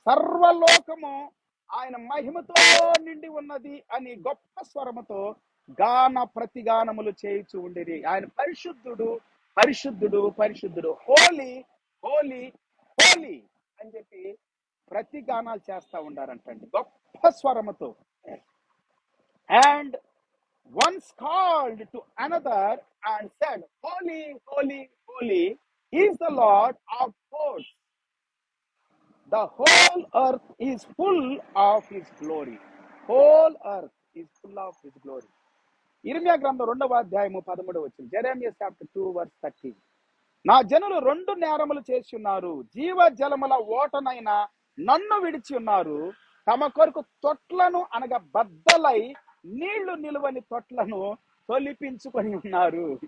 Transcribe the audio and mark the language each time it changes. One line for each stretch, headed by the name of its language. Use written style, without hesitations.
Telugu: సర్వలోకము ఆయన మహిమతో నిండి ఉన్నది అని గొప్ప స్వరముతో గాన ప్రతిగానములు చేయుచు ఉండిరి. ఆయన పరిశుద్ధుడు, పరిశుద్ధుడు, పరిశుద్ధుడు.
English: holy, holy, holy
Telugu: అని చెప్పి ప్రతిగానాలు చేస్తా ఉండారంటండి గొప్ప స్వరముతో.
English: And once called to another and said, Holy, holy, holy is the Lord of hosts. The whole earth is full of his glory. Whole earth is full of his glory.
Telugu: ఇర్మియా గ్రంథం 2వ అధ్యాయము 13వ వచనం.
English: Jeremiah chapter 2 verse 30.
Telugu: నా జనులు 2 నేరములు చేసి ఉన్నారు. జీవ జలముల ఓటనైన నన్ను విడిచి ఉన్నారు. తమ కొరకు తొట్లను అనగా బద్దలై నీళ్లు నిలువని తొట్లను తొలిపించుకొని ఉన్నారు.